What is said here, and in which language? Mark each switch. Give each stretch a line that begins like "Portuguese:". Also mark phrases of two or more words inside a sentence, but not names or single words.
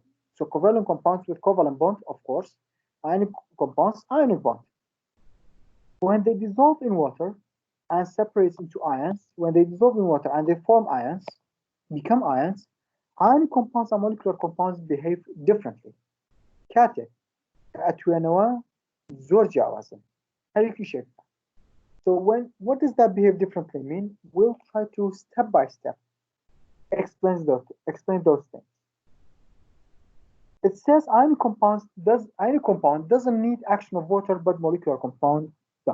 English: So covalent compounds with covalent bond, of course. Ionic compounds, ionic bond. When they dissolve in water and separate into ions, when they dissolve in water and they form ions, become ions, ionic compounds and molecular compounds behave differently. Kate,
Central Kurdish: اتوانوا زور جاوزن.
English: How do you shape that? So what does that behave differently mean? We'll try to step by step explain those things. It says ionic compound doesn't need action of water, but molecular compound does.